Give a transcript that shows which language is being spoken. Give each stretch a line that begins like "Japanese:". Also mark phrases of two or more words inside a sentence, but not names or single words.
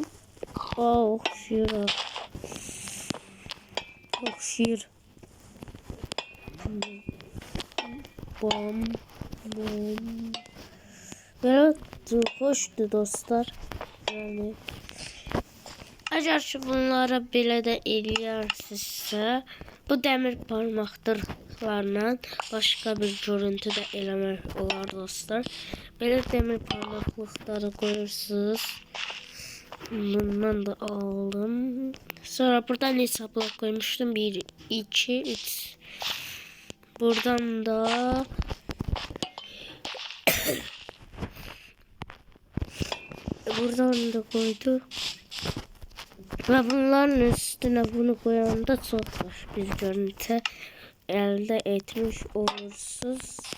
Turkish: Okşuyor. Bom. Böyle hoştu dostlar. Yani eğer bunlara
Azerbaijani: belə də eləyərsinizsə, bu demir parmaklıqlarla başka bir görüntü də eləmək olar dostlar. Belə demir parmaklıqları qoyursunuz.
Turkish: Bundan da aldım. Sonra buradan hesapla koymuştum. 1, 2, 3. Buradan da koyduk. Ve bunların üstüne bunu koyanda çok hoş bir görüntü elde etmiş olursunuz.